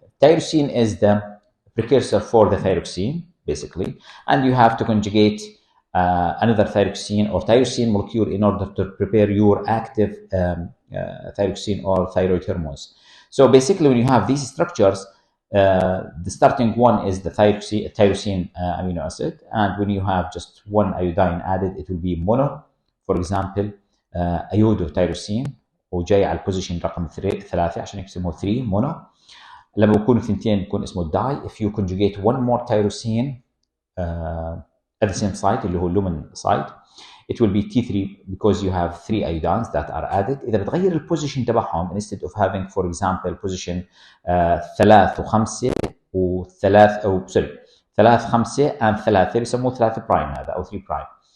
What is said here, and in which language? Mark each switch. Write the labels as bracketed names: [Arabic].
[English] Tyrosine is the precursor for the thyroxine, basically, and you have to conjugate another thyroxine or tyrosine molecule in order to prepare your active thyroxine or thyroid hormones. So basically, when you have these structures, the starting one is the tyrosine amino acid, and when you have just one iodine added, it will be mono. For example, [Arabic] ايودوتيروسين وجاي على البوزيشن رقم 3 عشان يقسموه 3 مونو. لما بيكونوا ثنتين بيكون اسمه الداي. [English] If you conjugate one more tyrosine at the same site [Arabic] اللي هو [English] lumen site, it will be T3 because you have 3 iodines that are added. [Arabic] إذا بتغير البوزيشن تبعهم, [English] instead of having for example position [Arabic] 3 و5 و3 أو سوري 3 5 and 3 بيسموه 3 برايم هذا أو 3 برايم.